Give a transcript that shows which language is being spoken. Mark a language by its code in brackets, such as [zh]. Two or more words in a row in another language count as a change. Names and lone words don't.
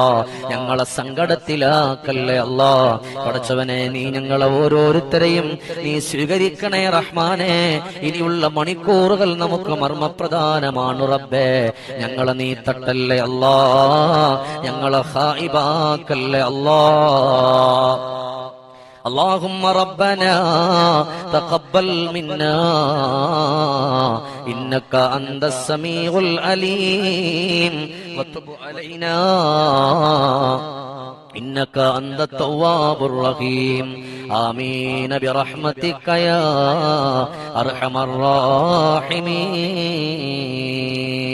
[ml] ഞങ്ങളെ സങ്കടത്തിലാക്കല്ലേ അല്ലാ. പടച്ചവനെ നീ ഞങ്ങളെ ഓരോരുത്തരെയും നീ സ്വീകരിക്കണേ റഹ്മാനെ. ഇനിയുള്ള മണിക്കൂറുകൾ നമുക്ക് മർമ്മപ്രധാനമാണ് റബ്ബേ. ഞങ്ങളെ നീ തട്ടല്ലേ അല്ലാ. ഞങ്ങളെ ഖായിബാക്കല്ലേ അല്ലാ. [ar] اللهم ربنا تقبل منا إنك أنت السميع العليم وتب علينا إنك أنت التواب الرحيم آمين برحمتك يا أرحم الراحمين.